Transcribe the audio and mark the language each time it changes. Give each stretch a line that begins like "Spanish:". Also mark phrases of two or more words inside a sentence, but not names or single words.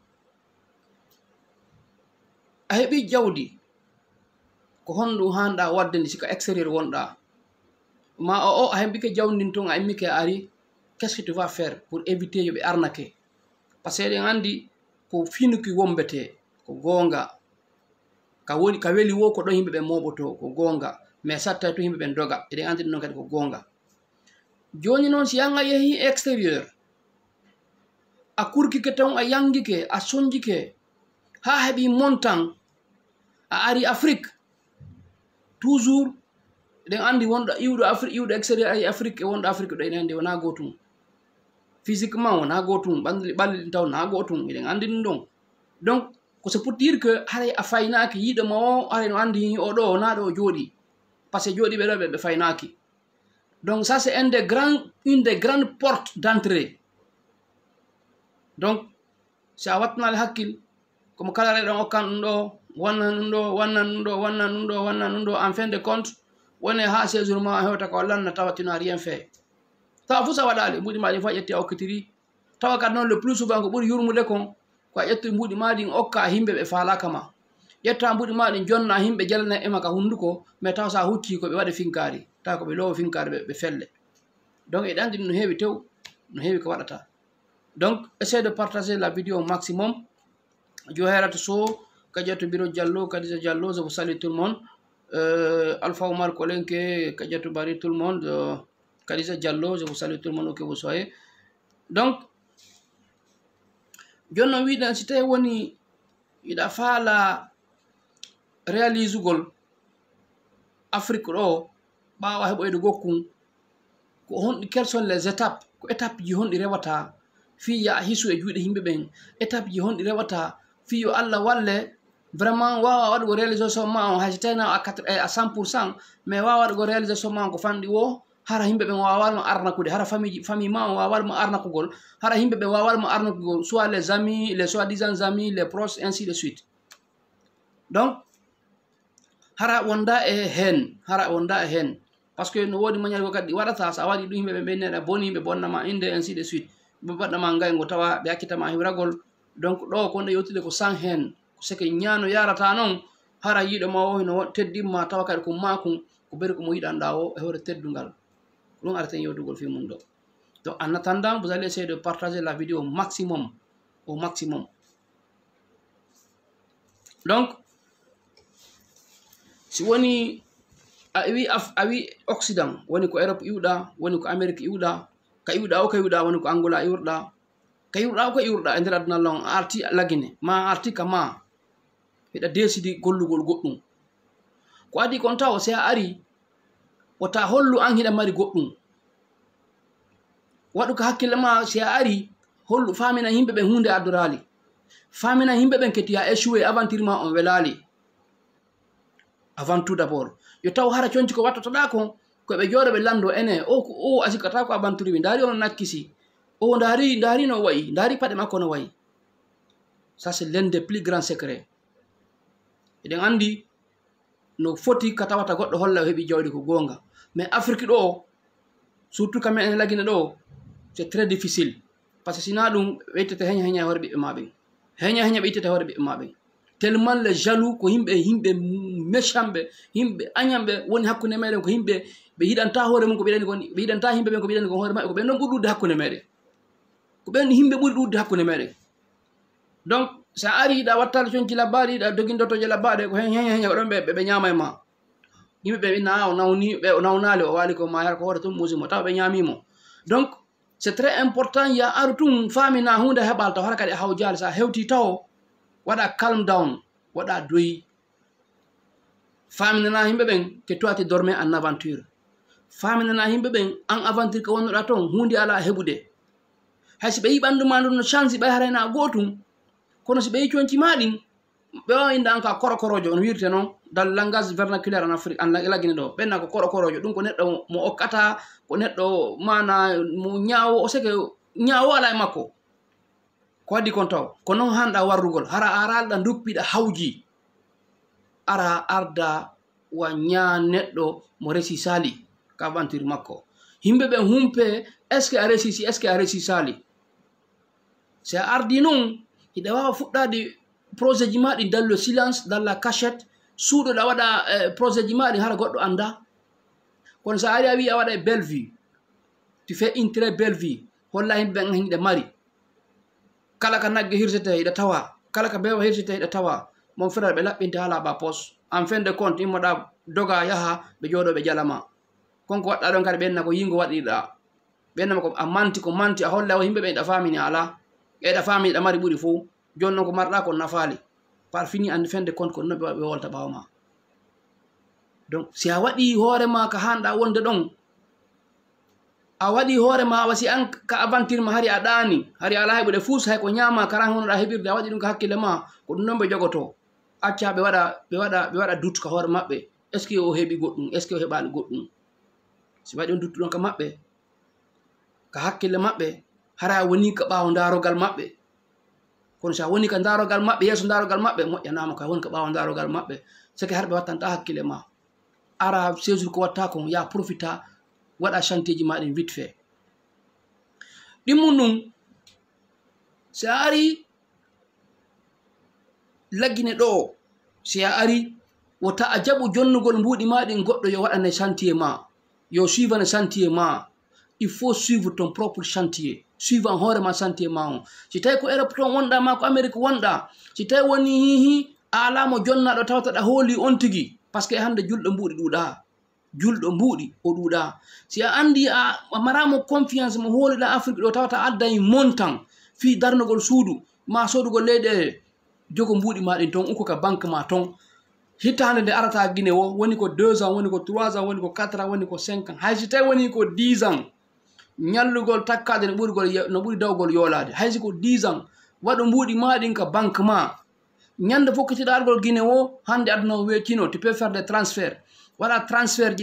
Fula: a heeɓi jawdi ko honɗum hanɗa wadde ndi sika extérieur wonɗa ma o a heɓike jawdi ndin toon a immike a ari
French: qu'est ce que tu vas faire pour éviter
Fula: yoɓe arnake
French: par ce que
Fula: eɗen andi ko finuki wombete ko gonga ka weli wo ko ɗon yimɓe ɓe moɓoto ko gonga mais satta to yimɓe ɓen doga eɗen andi ɗum kadi ko gonga joni noon si yanga yeehi extérieur a kurkike tan a yangike a soñjike ha heeɓi montan a ari Afrique toujours eɗen andi wonɗo iwɗo extérieur ari Afrique e wonɗo Afrique ɗo eɗen andi wona gotum physiquement wona gotum ɓalli ɗin taw na gotum eɗen andi ɗum ɗon donc ko
French: c'est pour dire que
Fula: haray a faynaki yiɗoma o haray no andi oɗo wona ɗo o jooɗi
French: par ce que
Fula: jooɗiɓe ɗo ɓe faynaki
French: donc ça c'est une des grandes portes d'entrée
Fula: donc si a wattanali hakkil komo kala reɗon okkan ɗum ɗo wannan ɗum ɗo wannan ɗum ɗo wannan ɗum ɗo wannan ɗum ɗo
French: en fin de compte
Fula: woni ha séjour ma o hewta ko lanna tawa tina
French: rien fait
Fula: tawa fuu sa waɗali mbuɗi ma ɗin fo a ƴetti a okkitiri tawa kadi noon
French: le plus souvent
Fula: ko ɓuuri yurmude kon ko a ƴetti mbuɗi ma ɗin okka himɓe ɓe falaka ma ƴetta mbuɗi ma ɗin jonna himɓe jalana ema ka hunduko mais tawa sa hucci koɓe waɗa finkari tawa koɓe lowo finkari ɓe felle donc eɗen andi no heewi tew no heewi ko waɗata
French: donc essaye de partager la vidéo au maximum
Fula: jo herata so
French: Kadiatou Biro Diallo Kadija Diallo je vous salue tout le monde Alpha Omar Kolenke Kadiatou Bari tout le monde Kadija Diallo je vous salue tout le monde où que vous soyez donc
Fula: jonnon wiɗen si tawi woni yiɗa faala réalisugol Afrique ɗo ɓawa heɓoyde gokkun ko honɗi
French: quelles sont les étapes
Fula: ko étape ji honɗi rewata fi ya hisu e juuɗe yimɓe ɓen étape ji honɗi rewata fi yo Allah walle vraiment wawa waɗugo réalisation ma on hayso tawina a 100% mais wawa waɗugo réalisation ma on ko fanɗi wo hara yimɓe ɓen wawalmo arnakude hara famille ma on wawalmo arnakugol hara yimɓe ɓen wawalmo arnakugol
French: soit les amis les soi-disant amis les proches ainsi de suite donc
Fula: hara wonda e hen hara wonda e hen
French: par ce que no
Fula: wodi maniére go kadi waɗata sa waɗi ɗum yimɓe ɓe ɓenneɗa boni yimɓe bonnama inde
French: ainsi de suite
Fula: ɓe baɗɗama ngaygo tawa ɓe hakkitama hiwragol donc ɗo ko nde yewtude ko sans hen seke ñano yarata noon hara yiɗo ma o no teddimma tawa kadi ko makum ko ɓeri komo yiɗanɗa o e hoore teddugal ɗum arten yewtugol fi mum ɗo
French: donc en attendant vous allez essayer de partager la vidéo au maximum
Fula: donc si woni a wi Occident woni ko Europe iwɗa woni ko Amérique iwɗa ka iwɗa o ka iwɗa woni ko Angola iwrɗa ka iwɗa o ka iwrɗa e nder aduna lon a arti lagine ma arti ka ma heɗa desidi gollugol goɗɗum ko adi kon taw si a ari wota hollu an hiɗa mari goɗɗum waɗu ko hakkille ma si a ari hollu famina yimɓe ɓen hunde addorali famina yimɓe ɓen keti a échoué aventure ma on welali
French: avant tout d'abord
Fula: yo taw hara conci ko wattotoɗa kon koɓe jooɗo ɓe lando ene o asikata ko aventure wi dari ono nakkisi o dari no wayi dari paɗe makko no wayi
French: ça c'est l'un des plus grands secrets
Fula: eɗen andi no foti ka tawata goɗɗo holla o heɓi jawdi ko gonga mais Afrique ɗo surtout kamen en lagine ɗo
French: c'est très difficile par ce que
Fula: sina ɗum ɓeytete heña e hoore ɓiɓɓe maɓen heña ɓeytete hoore ɓiɓɓe maɓen
French: tellement les jaloux
Fula: ko yimɓe méchant ɓe yimɓe añamɓe woni hakkude meɗen ko yimɓe ɓe yiɗanta hoore mum ko ɓeɗani kon ɓe yiɗanta yimɓe ɓen ko ɓeɗani kon hoore maɓɓe ko ɓen noon ɓuri ɗudde hakkude meɗen ko ɓen yimɓe ɓuri ɗudde hakkude meɗen donc sa ari yiɗa wattade conci labbaɗe yiɗa doguindotoje labbaɗe ko heña ko ɗon ɓe ñama e ma yimɓe ɓe ɓinna o nawni ɓe o nawnali o wali ko ma yar ko hoore tum musimo taw ɓe ñamimo
French: donc c'est très important
Fula: ya aru tum famina hunde heɓal taw hara kadi a hawjali sa hewti taw waɗa
English: calme down
Fula: waɗa doyi faminana yimɓe ɓen
French: que toi tu dormais en aventure
Fula: faminana yimɓe ɓen
French: en aventure
Fula: ko wonnoɗa toon hunde ala heɓude haysi ɓe yi ɓanduma ndu no change ɓay harayna gotum kono si ɓe yi conci maɗin ɓe wawa inde an ka korokorojo on wirte noon
French: dans le langage vernaculaire en Afrique
Fula: en lagine ɗo ɓenna ko korokorojo ɗum ko neɗɗo mo okkata ko neɗɗo mana mo ñaawo o seke ñaawo ala e makko ko waddi kon taw ko noon hanɗa warrugol hara aralɗa duppiɗa hawji ara arda wa ñaa neɗɗo mo resi sali ka aventure makko yimɓe ɓen humpe
French: est ce que
Fula: a resi sali si a ardi noon hiɗa wawa fuɗɗade projet ji maɗi
French: dans le silence dans la cachette
Fula: suuɗoɗa waɗa projet ji maɗi hara goɗɗo anda kono sa ari a wi a waɗa e
French: belle vie tu fais une très belle vie
Fula: holla yimɓe ɓen hiɗe mari kala ka nagge hirsete hiɗa tawa kala ka bewa hirsete hiɗa tawa
French: mon frère
Fula: ɓe laɓɓinte ha laaɓa pos
French: en fin de compte
Fula: immoɗa doga yaha ɓe jooɗo ɓe jalama konko waɗɗa ɗon kadi ɓenna ko yingo waɗiɗa ɓennama ko a manti a holla o yimɓe ɓe ɗa famini ala eɗa famini ɗa mari ɓuuri fo joni noon ko marɗa ko nafali
French: par fini en fin de compte
Fula: ko noon ɓe wolta ɓawma donc si a waɗi hoorema ka hanɗa wonde ɗon a waɗi hoorema a wasi an ka aventure ma hari a ɗaani hari ala heɓude fuus hay ko ñama karan honoɗa heɓirde a waɗi ɗum ka hakkille ma ko ɗum noon ɓe jogoto acca ɓe waɗa doute ka hoore maɓɓe
French: est ce que
Fula: o heɓi goɗɗum
French: est ce que
Fula: o heɓani goɗɗum si waɗi on duttu ɗon ka maɓɓe ka hakkille maɓɓe hara woni ka ɓaawo darogal maɓɓe kono sa woni ka darogal maɓɓe yeeso darogal maɓɓe moƴƴanama ka woni ka ɓaawo darogal maɓɓe seke har ɓe wattanta hakkille ma ara séjour ko watta kon ya profita waɗa chantier ji maɗin
French: vite fait
Fula: ɗimmum ɗum si a ari laggine ɗo si a ari wota a jaɓu jonnugol mbuɗi maɗin goɗɗo yo waɗane chantier ma yo suivane chantier ma
French: il faut suivre ton propre chantier
Fula: suivant hoorema chantier ma on si tawi ko Europe toon wonɗa ma ko Amérique wonɗa si tawi woni hihi a alamo jonnaɗo tawataɗa hooli on tigui
French: par ce que
Fula: hande julɗo mbuɗi ɗuuɗa julɗo mbuɗi o ɗuuɗa si a andi a maramo confiance mo hooliɗa Afrique ɗo tawata addayi montant fi darnugol suudu ma sodugol leyɗe jogo mbuɗi ma ɗin ton uko ka banque ma ton hitande nde arata guine o woni ko 2 ans woni ko 3 ans woni ko 4 ans woni ko 5 ans haysi tawi woni ko 10 ans ñallugol takkade no ɓuri dawgol yoolade haysi ko 10 ans waɗo mbuɗi maɗin ka banque ma ñande fokkitiɗa argol guine o hande aduna o weccino
French: tu peux faire des transferts
Fula: waɗa transfert ji